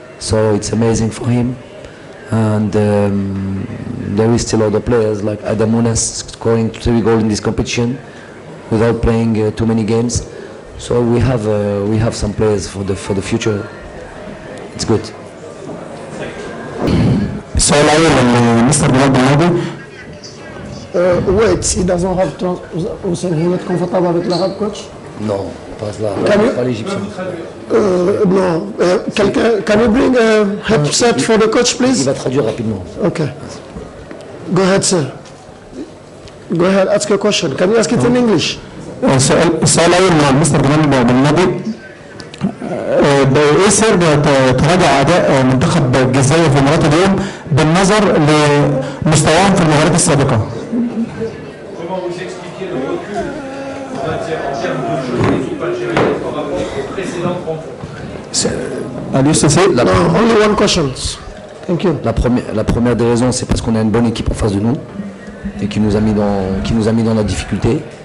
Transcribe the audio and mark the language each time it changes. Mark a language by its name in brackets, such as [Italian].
[English] So it's amazing for him. And there is still other players like Adam Mounas scoring 3 goals in this competition without playing too many games. So we have some players for the future. It's good. [Arabic] السؤال الأول لمستر جمال بن [English] Wait, he doesn't have to. So he not comfortable with the head coach? [French] Non. pas l'Égyptien. [English] No. Can you bring a headset for the coach, [French] Il [English] please? [French] va traduire rapidement. [English] Okay. Go ahead, sir. Go ahead, ask your question. Can you ask it in English? [Arabic] السؤال الأول مع مستر جمال بالنبي إيه سر تراجع أداء منتخب الجزائر في مباراة اليوم بالنظر لمستواهم في المباريات السابقة؟ [French] Comment vous expliquez le recul en termes de jeu des équipes algériennes par rapport aux précédentes rencontres? [English] No, only one question. Thank you. [French] La première des raisons, c'est parce qu'on a une bonne équipe en face de nous et qui nous a mis dans la difficulté.